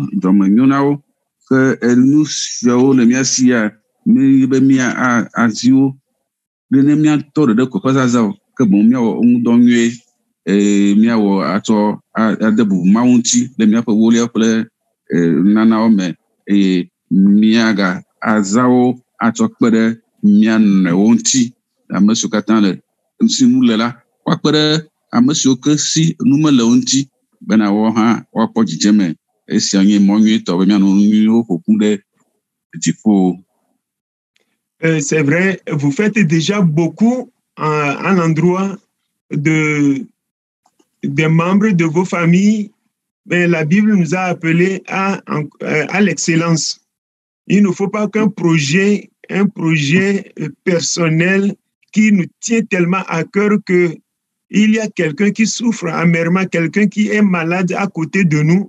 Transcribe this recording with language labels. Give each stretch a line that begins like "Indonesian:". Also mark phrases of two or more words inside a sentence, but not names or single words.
Ewe: dɔmenyo na wo, ke nu siawo le mía sia mi be mía azi wo ɖe ne míatɔ ɖeɖe ko ƒe zazã o, ke boŋ míawɔ ŋudɔ nyuie míawɔ atsɔ ade bubu Mawu ŋuti le míaƒe wolia kple nanawo me eye míaga azã wo atsɔ kpe ɖe mía nɔewo ŋuti, ame siwo katã le si nu le la woakpe ɖe ame siwo ke si nu mele wo ŋuti bena woawo hã woakpɔ dzidzeme. Esia nye mɔ nyuitɔ be míanɔ nu nyuiwo ƒoƒu ɖe dziƒo.
French: C'est vrai, vous faites déjà beaucoup à l'endroit des membres de vos familles, mais la Bible nous a appelés à l'excellence. Il ne faut pas qu'un projet personnel qui nous tient tellement à cœur que il y a quelqu'un qui souffre amèrement, quelqu'un qui est malade à côté de nous.